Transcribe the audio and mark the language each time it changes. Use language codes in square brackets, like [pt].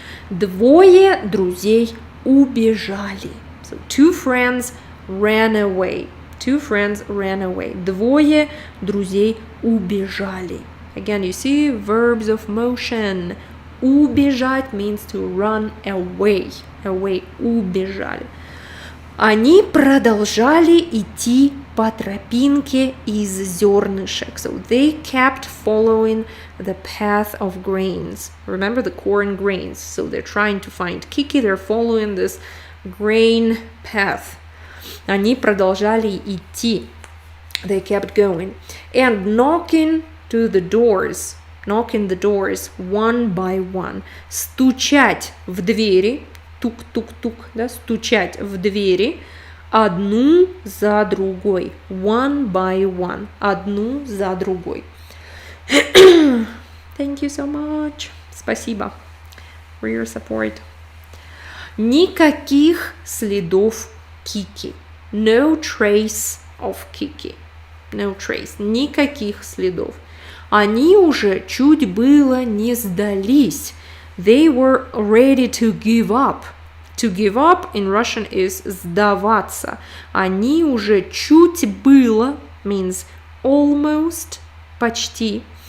[ru] Двое друзей убежали. [en] So two friends ran away. [ru] Двое друзей убежали. [en] Again, you see verbs of motion. Убежать means to run away. [ru] Убежали. Они продолжали идти по тропинке из зернышек. [en] So they kept following the path of grains. Remember the corn grains. So they're trying to find Kiki. They're following this grain path. [ru] Они продолжали идти. [en] They kept going. And knocking the doors one by one. [ru] Стучать в двери. Тук-тук-тук, да, стучать в двери одну за другой. [en] One by one. [ru] Одну за другой. [en] Thank you so much. Спасибо for your support. [ru] Никаких следов Кики. [en] No trace of Kiki. No trace. [ru] Никаких следов. Они уже чуть было не сдались. [en] They were ready to give up. To give up in Russian is сдаваться. [ru] Они уже чуть было [en] means almost, [ru] почти.